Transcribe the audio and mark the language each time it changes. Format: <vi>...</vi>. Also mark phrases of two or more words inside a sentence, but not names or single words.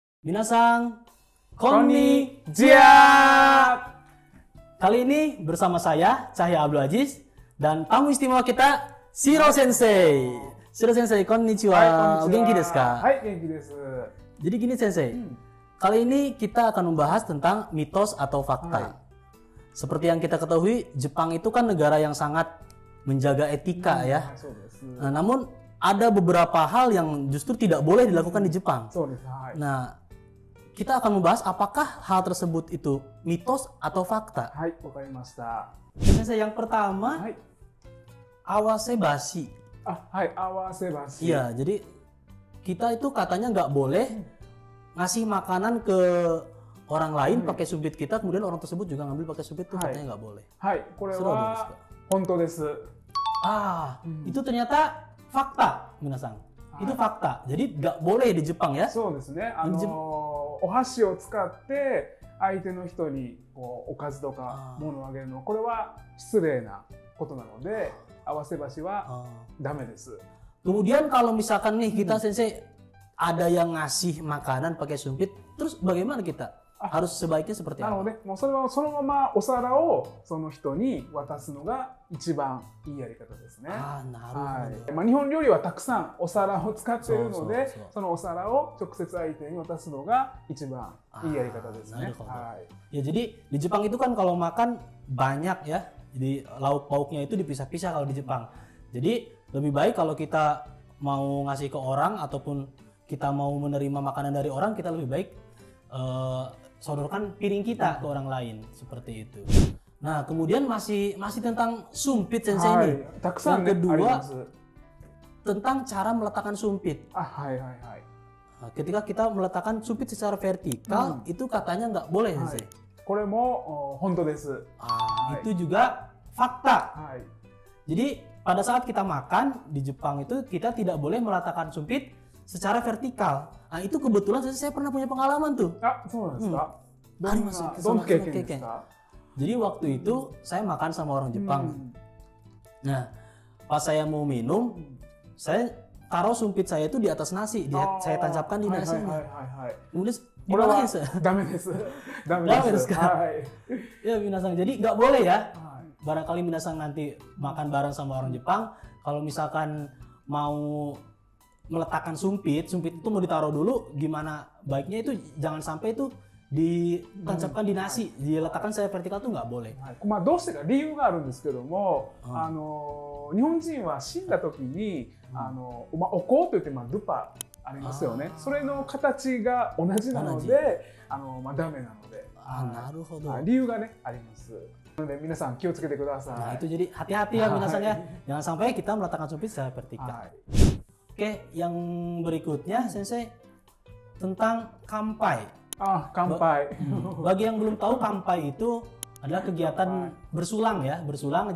<ja>皆さん、こんにちは!</ja> <id>Kali ini bersama saya, Cahya Abdul Aziz, dan tamu istimewa kita, Shiro Sensei.</id> <ja>Shiro 先生、こんにちは. はい、こんにちは. 元気ですか? はい、元気です.</ja> <id>Jadi gini Sensei, kali ini kita akan membahas tentang mitos atau fakta. Seperti yang kita ketahui, Jepang itu kan negara yang sangat menjaga etika ya. Nah, namun ada beberapa hal yang justru tidak boleh dilakukan di Jepang. Nah, kita akan membahas apakah hal tersebut itu mitos atau fakta.</id> <ja>Hai, wakarimashita.</ja> <id>Sensei, yang pertama, awasebashi.</id> <ja>はい、合わせ箸.</ja> <id>Iya, jadi kita itu katanya nggak boleh ngasih makanan ke orang lain pakai sumpit kita, kemudian orang tersebut juga ngambil pakai sumpit, itu katanya nggak boleh.</id> <ja>Hai, これは本当です.</ja> <id>Itu ternyata fakta, Minasang. Itu fakta. Jadi nggak boleh di Jepang ya?</id> <ja>そうですね。お箸を使って相手の人にこうおかずとか物をあげるのはこれは失礼なことなので、合わせ箸はダメです。</ja> <id>Kemudian kalau misalkan nih kita Sensei ada yang ngasih makanan pakai sumpit, terus bagaimana kita? Harus sebaiknya seperti な apa?</id> <ja>ので、もうそれはそのままお皿をその人に渡すのが一番いいやり方ですね。なるほど。まあ日本料理はたくさんお皿を使っているので、そうそうそう、そのお皿を直接相手に渡すのが一番いいやり方ですね。</ja> <id>Ya, jadi di Jepang itu kan kalau makan banyak ya, jadi lauk pauknya itu dipisah-pisah kalau di Jepang. Jadi lebih baik kalau kita mau ngasih ke orang ataupun kita mau menerima makanan dari orang, kita lebih baik sodorkan piring kita ke orang lain, seperti itu. Nah, kemudian masih tentang sumpit Sensei ini. Yang kedua tentang cara meletakkan sumpit. Nah, ketika kita meletakkan sumpit secara vertikal, itu katanya nggak boleh Sensei.</id> <ja>これも本当です。</ja> <id>Itu juga fakta. Jadi pada saat kita makan di Jepang itu kita tidak boleh meletakkan sumpit secara vertikal. Nah, itu kebetulan saya pernah punya pengalaman tuh.</id> <ja>そうなんですか。どんな経験ですか?</ja> <id>Jadi waktu itu saya makan sama orang Jepang. Nah, pas saya mau minum, saya taruh sumpit saya itu di atas nasi, saya tancapkan di nasinya. Kemudian dimarahin saya.</id> <ja>ダメです。ダメです。</ja> <id>Ya, Minasang. Jadi nggak boleh ya. Barangkali Minasang nanti makan bareng sama orang Jepang, kalau misalkan mau meletakkan sumpit itu mau ditaruh dulu, gimana baiknya itu jangan sampai itu ditancapkan di nasi, diletakkan saya vertikal tuh nggak boleh.</id> <ja>まあどうしてか理由があるんですけども、日本人は死んだ時にお香といってルパありますよね。それの形が同じなので、まあダメなので。なるほど。理由がねあります。なので皆さん気をつけてください。</ja> <id>Nah, itu jadi hati-hati ya Minasang ya. Jangan sampai kita meletakkan sumpit secara vertikal. Oke, yang berikutnya Sensei tentang kampai. Kampai. Bagi yang belum tahu, kampai itu adalah kegiatan bersulang ya, bersulang.</id>